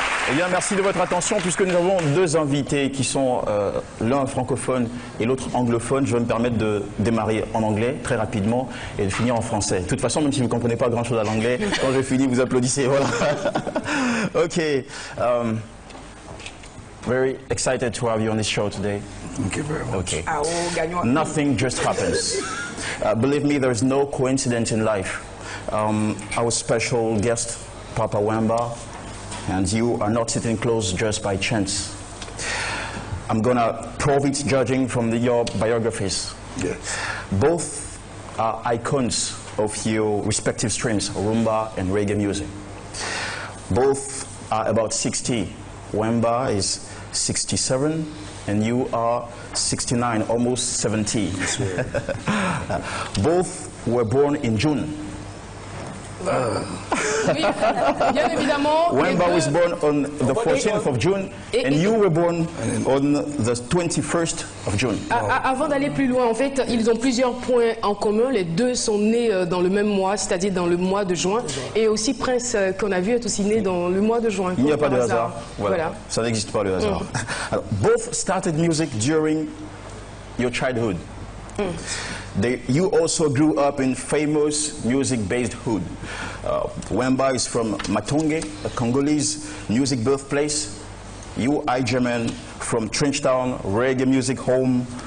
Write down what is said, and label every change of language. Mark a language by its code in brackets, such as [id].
[fr] Eh bien, merci de votre attention puisque nous avons deux invités qui sont l'un francophone et l'autre anglophone. Je vais me permettre de démarrer en anglais très rapidement et de finir en français. De toute façon, même si vous ne comprenez pas grand-chose à l'anglais, quand je finis, vous applaudissez. Voilà. OK. [en] Very excited to have you on this show today. Thank you very much. Okay. Nothing just happens. Believe me, there's no coincidence in life. Our special guest, Papa Wemba, and you are not sitting close just by chance. I'm gonna prove it judging from your biographies. Yes. Both are icons of your respective streams, rumba and reggae music. Both are about 60. Wemba is 67 and you are 69, almost 70. Both were born in June. [fr] Oui, bien évidemment. [en] Wemba was born on the 14th of June and you were born on the 21st of June. [fr] Avant d'aller plus loin, en fait, ils ont plusieurs points en commun. Les deux sont nés dans le même mois, c'est-à-dire dans le mois de juin. Et aussi Prince, qu'on a vu, est aussi né dans le mois de juin. Il n'y a pas de hasard. Voilà. Ça n'existe pas le hasard. [en] Alors, both started music during your childhood. You also grew up in famous music-based hood. Wemba is from Matonge, a Congolese music birthplace. You, Ijaman, from Trenchtown, reggae music home.